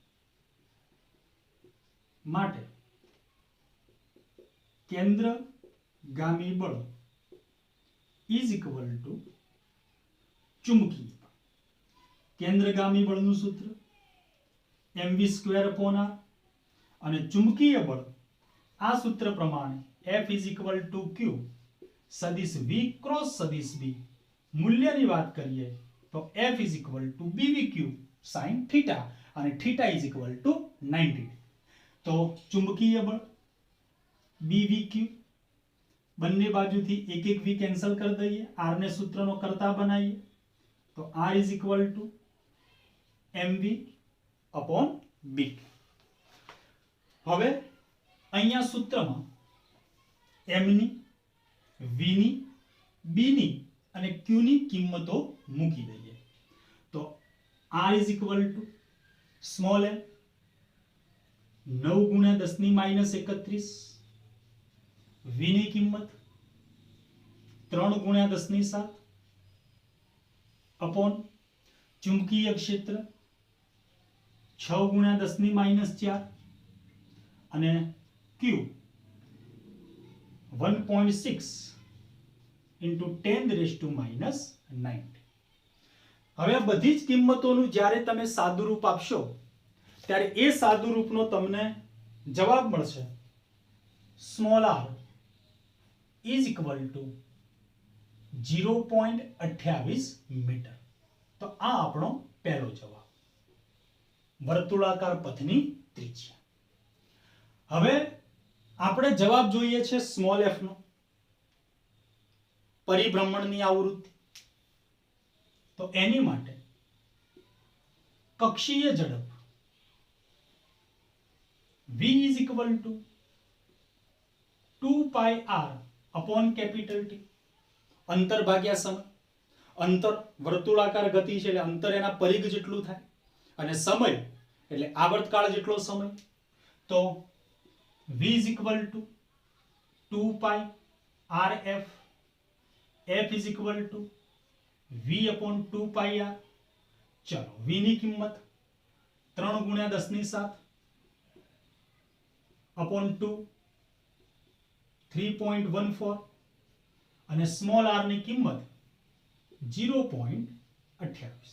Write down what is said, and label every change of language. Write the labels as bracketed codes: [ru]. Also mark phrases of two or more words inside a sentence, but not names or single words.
[gu] માટે કેન્દ્રગામી બળ [en] is equal to [gu] ચુંબકીય બળ. કેન્દ્રગામી બળનું સૂત્ર mv²/r અને ચુંબકીય બળ આ સૂત્ર પ્રમાણે [en] F is equal to Q [gu] સદિશ V ક્રોસ સદિશ B. મૂલ્યની વાત કરીએ તો [en] F is equal to BVQ sin θ [gu] અને [en] θ is equal to 90. [gu] તો ચુંબકીય બળ BVQ બંને બાજુથી એક એક V કેન્સલ કરી દઈએ, R ને સૂત્રનો કરતા બનાવીએ તો [en] R is equal to mv/b. [gu] હવે અહીંયા સૂત્રમાં m ની, v ની, b ની અને q ની કિંમતો મૂકી દઈએ તો [en] r is equal to [gu] સ્મોલ m 9 ગુણ્યા 10 ની -31, v ની કિંમત 3 ગુણ્યા 10 ની 7 અપોન ચુંબકીય ક્ષેત્ર 6 ગુણ્યા 10 ની -4 અને Q [en] 1.6 into 10 raised to minus 90. [gu] હવે આ બધી જ કિંમતોનું જ્યારે તમે સાદુરૂપ આપશો ત્યારે એ સાદુરૂપનો તમને જવાબ મળશે સ્મોલ [en] r is equal to 0.28 [gu] મીટર. તો આ આપણો પહેલો જવાબ, વર્તુળાકાર પથની ત્રિજ્યા. હવે આપણે જવાબ જોઈએ છે સ્મોલ f નો, પરિભ્રમણની આવૃત્તિ. તો એની માટે કક્ષીય ઝડપ [en] v is equal to 2 pi r upon capital T. [gu] અંતર ભાગ્યા સમય. અંતર વર્તુળાકાર ગતિ છે એટલે અંતર એના પરિઘ જેટલું થાય અને સમય એટલે આવર્તકાળ જેટલો સમય. તો [en] v is equal to 2 pi rf, f is equal to v upon 2 pi r. [gu] ચલો v ની કિંમત 3 ગુણ્યા 10 ની 7 upon 2 3.14 અને સ્મોલ r ની કિંમત 0.28.